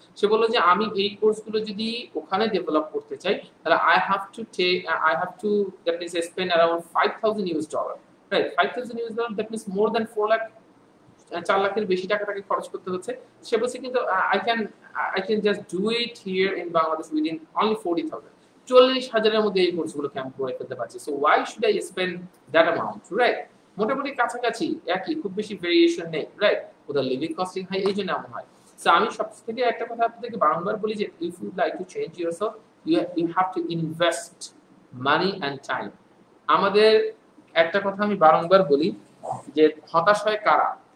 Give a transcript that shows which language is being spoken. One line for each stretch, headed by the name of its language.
Bangla: সে বলল যে আমি এই কোর্সগুলো যদি ওখানে ডেভেলপ করতে চাই তাহলে
English: I have to that means spend around $5,000,
Bangla: right?
English: $5,000, that means more than
Bangla: 4 lakh, 4 লাখের বেশি টাকা তাকে খরচ করতে হচ্ছে। সে বলছে কিন্তু
English: I can just do it here in Bangladesh within only 40,000,
Bangla: 40,000 এর মধ্যে এই কোর্সগুলো ক্যাম্প করে ফেলতে পারছি।
English: So why should I spend that amount, right?
Bangla: মোটামুটি কাছাকাছি একই, খুব বেশি ভেরিয়েশন নেই, রাইট? ওদের লিভিং কস্টিং হাই, এই জন্য এমন হয়। সো আমি সবথেকে একটা কথা আপনাদেরকে বারংবার বলি যে
English: If you like to change yourself, you have to invest money and time.
Bangla: আমাদের একটা কথা আমি বারংবার বলি যে হতাশ হয় কারা?